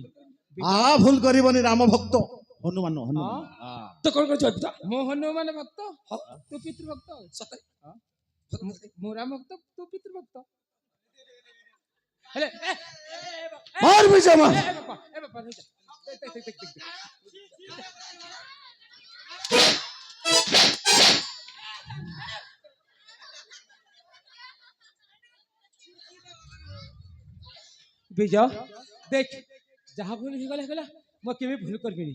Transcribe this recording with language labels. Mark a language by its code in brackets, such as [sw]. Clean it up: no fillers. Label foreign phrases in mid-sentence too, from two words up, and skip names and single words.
[hi] भूल करबनी राम भक्त हनुमान हनुमान [or] ତ କଣ କରୁଛୁ ପିତା ମୁଁ ହନୁମାନ ଭକ୍ତ ତୁ ପିତୃ ଭକ୍ତ ସତରେ ମୁଁ ରାମ ଭକ୍ତ ତୁ ପିତୃ ଭକ୍ତ ହେଲେ [hi] मार विजय मार [or] ଏ ବାପା ଦେଖ ଦେଖ ଦେଖ ଦେଖ ବିଜୟ ଦେଖ ଯାହା ଭୁଲ ହେଇଗଲା ହେଇଗଲା ମୁଁ କେବେ ଭୁଲ କରିବିନି